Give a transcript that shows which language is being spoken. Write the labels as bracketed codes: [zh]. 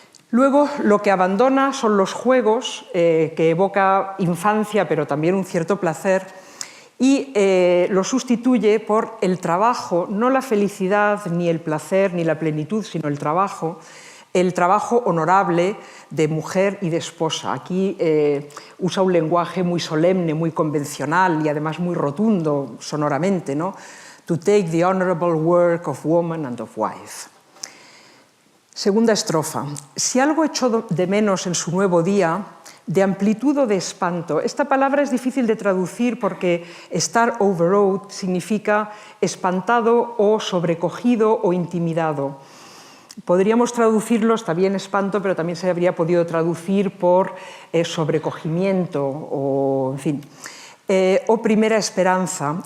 [es] Luego, lo que abandona son los juegos, que evoca infancia, pero también un cierto placer, y lo sustituye por el trabajo, no la felicidad, ni el placer, ni la plenitud, sino el trabajo honorable de mujer y de esposa. Aquí usa un lenguaje muy solemne, muy convencional y además muy rotundo sonoramente, ¿no? [en] To take the honorable work of woman and of wife. [es] Segunda estrofa. Si algo echó de menos en su nuevo día, de amplitud o de espanto. Esta palabra es difícil de traducir porque estar overawed significa espantado o sobrecogido o intimidado. Podríamos traducirlo, está bien espanto, pero también se habría podido traducir por sobrecogimiento o, en fin, o primera esperanza.